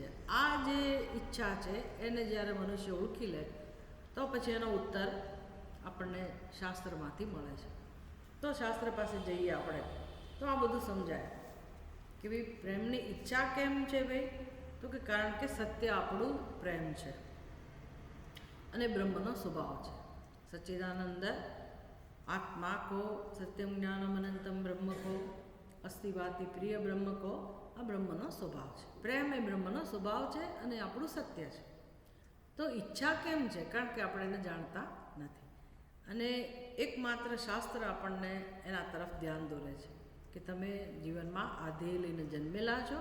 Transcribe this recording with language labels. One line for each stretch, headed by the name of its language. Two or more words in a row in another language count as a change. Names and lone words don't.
Gujarati: આ જે ઈચ્છા છે એને જ્યારે મનુષ્ય ઓળખી લે તો પછી એનો ઉત્તર આપણને શાસ્ત્રમાંથી મળે છે. તો શાસ્ત્ર પાસે જઈએ આપણે તો આ બધું સમજાય કે ભાઈ પ્રેમની ઈચ્છા કેમ છે ભાઈ, તો કે કારણ કે સત્ય આપણું પ્રેમ છે અને બ્રહ્મનો સ્વભાવ છે.
Sanskrit: સચ્ચિદાનંદ आत्मा को सत्यम ज्ञानम अनंतम ब्रह्म को अस्तिवाति प्रिय
Gujarati: બ્રહ્મ કો આ બ્રહ્મનો સ્વભાવ છે. પ્રેમ એ બ્રહ્મનો સ્વભાવ છે અને આપણું સત્ય છે. તો ઈચ્છા કેમ છે? કારણ કે આપણે એને જાણતા નથી. અને એકમાત્ર શાસ્ત્ર આપણને એના તરફ ધ્યાન દોરે છે કે તમે જીવનમાં આ ધ્યેય લઈને જન્મેલા છો.